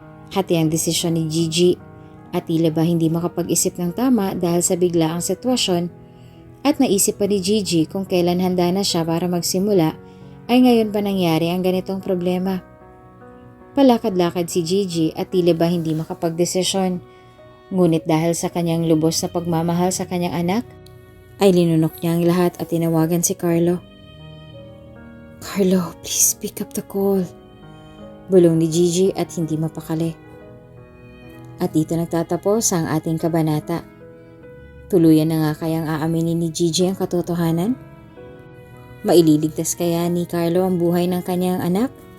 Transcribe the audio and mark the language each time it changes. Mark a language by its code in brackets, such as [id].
[tl] Hati ang desisyon ni Gigi at tila ba hindi makapag-isip ng tama dahil sa biglaang sitwasyon at naisip pa ni Gigi kung kailan handa na siya para magsimula ay ngayon pa nangyari ang ganitong problema. Palakad-lakad si Gigi at tila ba hindi makapag-desisyon. Ngunit dahil sa kanyang lubos na pagmamahal sa kanyang anak, ay linunok niya ang lahat at tinawagan si Carlo. [en] Carlo, please pick up the call. [tl] Bulong ni Gigi at hindi mapakali. At dito nagtatapos ang ating kabanata. Tuluyan na nga kayang aaminin ni Gigi ang katotohanan? Maililigtas kaya ni Carlo ang buhay ng kanyang anak?